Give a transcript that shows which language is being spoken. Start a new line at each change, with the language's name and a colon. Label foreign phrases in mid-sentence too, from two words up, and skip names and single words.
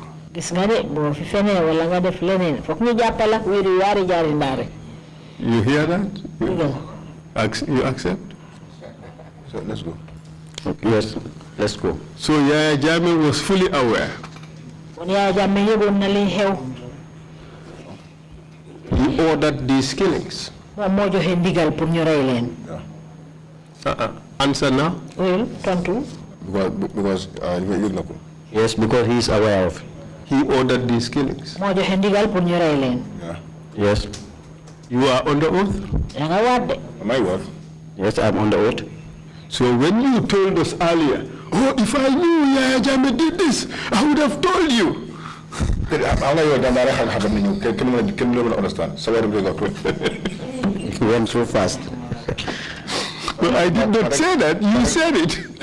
Wolof: Gis nga de boo fi fenee wala nga def leneen foog ñu jàppala wiiri waari jaari ndaare.
English: You hear that? You accept? So let's go. Yes, let's go. So Yaya Jammeh was fully aware.
Wolof: Bon Yaya Jammeh yëgoon na li xew.
English: He ordered these killings.
Wolof: Moom moo joxe ndigal pour ñu rey leen.
English: Answer now?
Wolof: Well, tontu.
English: Because Yes, because he is aware of. He ordered these killings.
Wolof: Moo joxe ndigal pour ñu rey leen.
English: Yes. You are on the oath?
Wolof: Da nga waat de.
English: Am I what? Yes, I'm on the oath. So when you told us earlier, oh, if I knew Yaya Jammeh did this, I would have told you. Can understand? So He went so fast. Well, I did not say that. You said it.